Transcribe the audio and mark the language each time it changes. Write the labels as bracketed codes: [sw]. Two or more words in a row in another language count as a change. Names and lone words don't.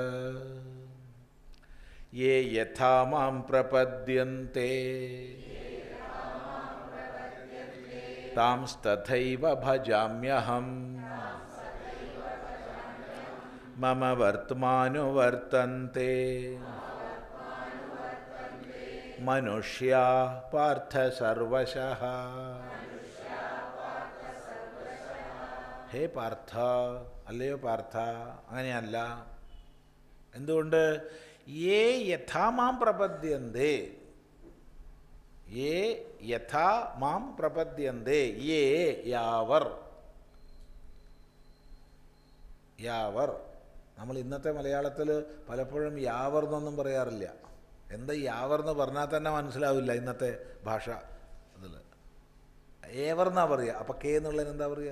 [sa] യേ യഥാ മാം പ്രപദ്യന്തെ താംസ്തഥൈവ ഭജാമ്യഹം മമ വർത്തമാനുവർത്തന്തെ മനുഷ്യാ പാർത്ഥ സർവശഃ. ഹേ പാർത്ഥ, [ml] അല്ലയോ പാർത്ഥ, അങ്ങനെയല്ല. എന്തുകൊണ്ട്? [sa] യേ യഥാ മാം പ്രപദ്യന്തേ, യേ യഥാ മാം പ്രപദ്യന്തേ, യേ യാവർ. [ml] യാവർ നമ്മൾ ഇന്നത്തെ മലയാളത്തിൽ പലപ്പോഴും യാവർ എന്നൊന്നും പറയാറില്ല. എന്താ യാവർ എന്ന് പറഞ്ഞാൽ തന്നെ മനസ്സിലാവില്ല ഇന്നത്തെ ഭാഷ അതിൽ. ഏവർ എന്നാ പറയുക. അപ്പം കെ എന്നുള്ളതിന് എന്താ പറയുക?